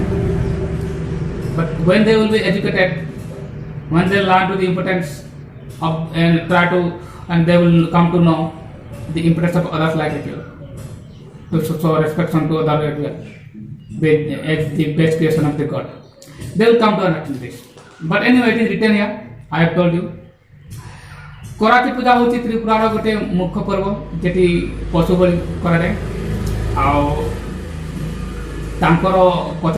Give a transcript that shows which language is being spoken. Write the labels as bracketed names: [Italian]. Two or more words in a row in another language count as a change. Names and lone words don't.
[English] But when they will be educated, when they learn to the importance of and try to, and they will come to know the importance of others like you, to show respect to others as well. as the best creation of the God. They will come to understand this. But anyway, it is written here. I have told you. [Odia] କରାଚି ପୂଜା ହେଉଛି ତ୍ରିପୁରାର ଗୋଟେ ମୁଖ୍ୟ ପର୍ବ ଯେଉଁଠି ପଶୁ ବଳି କରାଏ ଆଉ ତାଙ୍କର